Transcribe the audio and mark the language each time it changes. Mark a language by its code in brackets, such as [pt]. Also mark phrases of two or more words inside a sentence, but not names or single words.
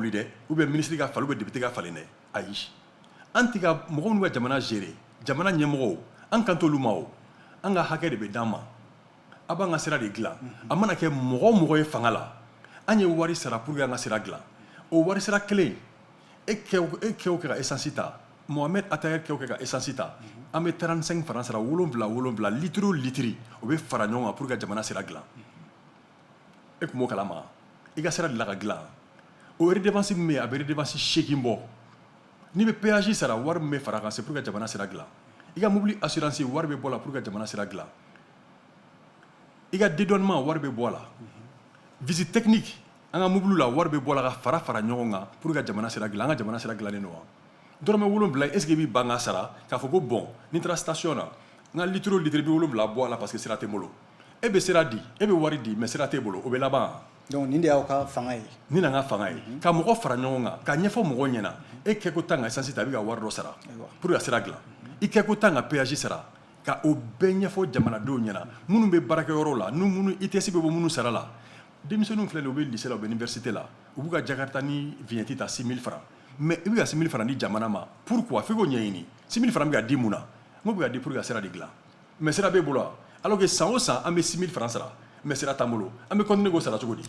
[bm] wuli dɛ [fr] ou bien [bm] ministre ka falen [fr] ou bien [bm] député ka falen dɛ ayi an tɛ ka mɔgɔ minnu ka jamana gérer jamana ɲɛmɔgɔw an kan t'olu ma o an ka hakɛ de bɛ d'an ma a b'an ka sira de dilan a mana kɛ mɔgɔ o mɔgɔ ye fanga la an ye wari sara [fr] pour que [bm] an ka sira dilan o wari sara kelen e kɛw kɛ ka essence ta Mohamed Attayer kɛw kɛ ka essence ta an bɛ 35 francs sara 7 litre o litre o bɛ fara ɲɔgɔn kan [fr] pour que [bm] jamana sira dilan e tun b'o kalama i ka sira de la ka dilan o redevance min bɛ yen a bɛ redevance 8 bɔ n'i bɛ péage sara wari min bɛ fara kan [fr] c'est pour que [bm] jamana sira dilan i ka mobili assurance wari bɛ bɔ la [fr] pour que [bm] jamana sira dilan i ka dédouanement wari bɛ bɔ a la [fr] visite technique [bm] an ka mobile la wari bɛ bɔ a la ka fara ɲɔgɔn kan [fr] pour que [bm] ka jamana sira dilan an ka jamana sira dilannen don wa dɔrɔmɛ 7 [fr] est ce que [bm] i b'i ban ka sara k'a fɔ ko bon ni n taara station na n ka litre o litre bi 7 bɔ a la [fr] parce que [bm] sira tɛ n bolo e bɛ sira di e bɛ wari di mais sira t'e bolo o bɛ laban donc nin de y'aw ka fanga ye ni na n ka fanga ye ka mɔgɔ fara ɲɔgɔn kan ka ɲɛfɔ mɔgɔw ɲɛna e kɛko tan ka essence ta i bɛ ka wari dɔ sara [fr] pour que [bm] ka sira dilan i kɛko tan ka péage sara ka o bɛɛ ɲɛfɔ jamanadenw ɲɛna minnu bɛ baarakɛyɔrɔ la ni minnu ITS bɛ bɔ minnu sara la denmisɛnninw filɛ nin u bɛ lycée la u bɛ université la u b'u ka jakarta ni vignette ta 6 000 francs mais i bɛ ka 6 000 francs di jamana ma pourquoi f'i k'o ɲɛɲini 6 000 francs bɛ ka di mun na n ko bɛ ka di [fr] pour que [bm] ka sira de dilan mais sira b'e bolo wa [fr] alors que [bm] san o san an bɛ 6 000 francs sara mais sira t'an bolo an bɛ continuer k'o sara cogo di